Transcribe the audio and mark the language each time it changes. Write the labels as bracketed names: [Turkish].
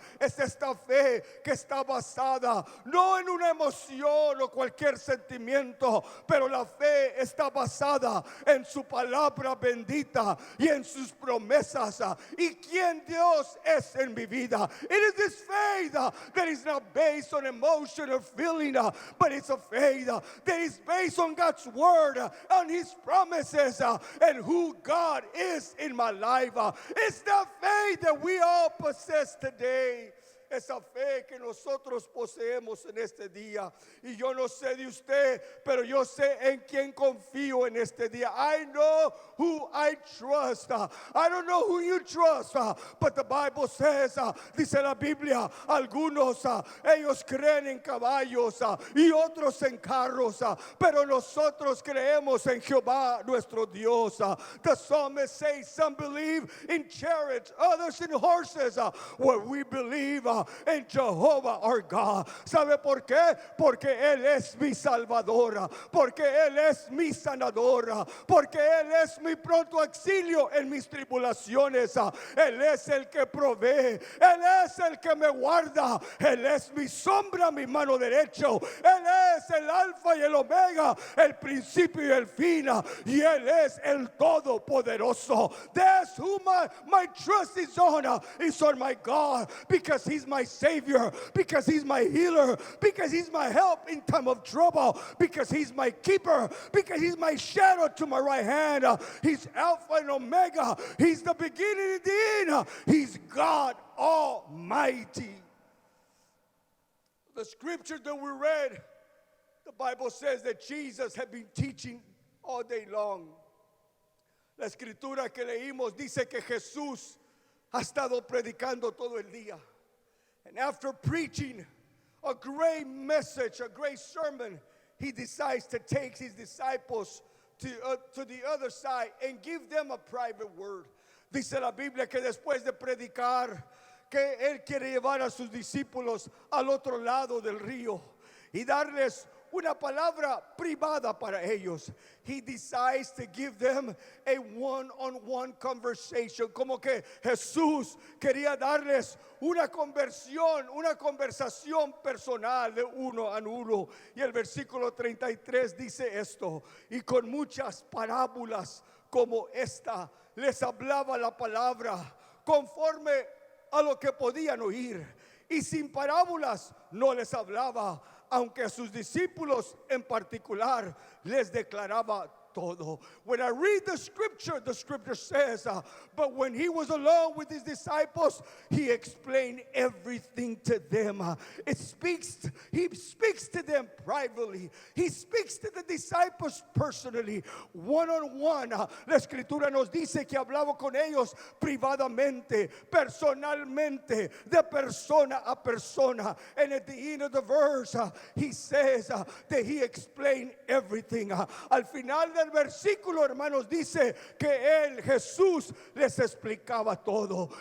[Spanish] Es esta fe que está basada no en una emoción o cualquier sentimiento, pero la fe está basada en su palabra bendita y en sus promesas y quién Dios es en mi vida. [English] It is this faith that is not based on emotion or feeling, but it's a faith that is based on God's word, on his promises, and who God is in my life. It's the faith that we all possess today. [Spanish] Esa fe que nosotros poseemos en este día. Y yo no sé de usted, pero yo sé en quién confío en este día. [English] I know who I trust. I don't know who you trust, but the Bible says, [Spanish] dice la Biblia, algunos ellos creen en caballos y otros en carros, pero nosotros creemos en Jehová nuestro Dios. [English] The psalmist says some believe in chariots, others in horses. Where we believe en Jehová our God. [Spanish] ¿Sabe por qué? Porque Él es mi Salvador, porque Él es mi sanador, porque Él es mi pronto auxilio en mis tribulaciones. Él es el que provee, Él es el que me guarda, Él es mi sombra, mi mano derecha, Él es el alfa y el omega, el principio y el fin, y Él es el todopoderoso. [English] That's who my trust is on my God, because He's my Savior, because He's my healer, because He's my help in time of trouble, because He's my keeper, because He's my shadow to my right hand. He's Alpha and Omega. He's the beginning and the end. He's God Almighty. The scripture that we read, the Bible says that Jesus had been teaching all day long. [Spanish] La escritura que leímos dice que Jesús ha estado predicando todo el día. [English] And after preaching a great message, a great sermon, he decides to take his disciples to the other side and give them a private word. [Spanish] Dice la Biblia que después de predicar, que Él quiere llevar a sus discípulos al otro lado del río y darles una palabra privada para ellos. [English] He decides to give them a one-on-one conversation. [Spanish] Como que Jesús quería darles una conversión, una conversación personal de uno a uno. Y el versículo 33 dice esto: y con muchas parábolas como esta les hablaba la palabra conforme a lo que podían oír, y sin parábolas no les hablaba, aunque a sus discípulos en particular les declaraba todo. [English] When I read the scripture says, but when he was alone with his disciples, he explained everything to them. He speaks to them privately. He speaks to the disciples personally, one-on-one. [Spanish] La escritura nos dice que hablaba con ellos privadamente, personalmente, de persona a persona. [English] And at the end of the verse, he says that he explained everything. [Spanish] Al final del versículo, hermanos, dice que él, Jesús, les explicaba todo.